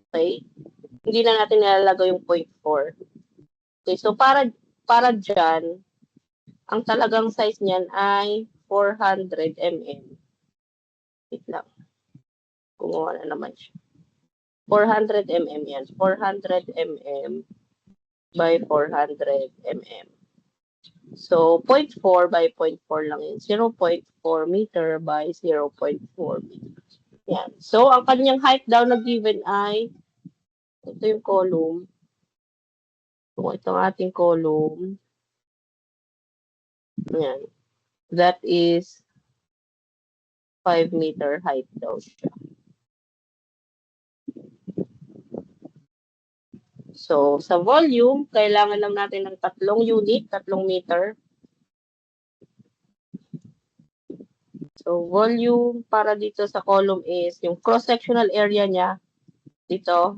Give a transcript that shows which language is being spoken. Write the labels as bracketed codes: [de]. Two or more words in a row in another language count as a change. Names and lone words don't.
[tl] Hindi na natin nilalagay yung 0.4. Okay, so para para dyan, ang talagang size niyan ay 400 mm. Wait lang. Kumuha na naman siya. 400 mm yan. 400 mm by 400 mm. So, 0.4 by 0.4 lang yun. [en] 0.4 meter by 0.4 meter. [tl] Yan. So, ang kanyang height daw na given ay, ito yung column. So, ito ang ating column. Yan. [en] That is 5 meter height [tl] daw siya. So, sa volume, kailangan lang natin ng 3 unit, 3 meter. So, volume para dito sa column is yung [en] cross-sectional area [tl] niya dito.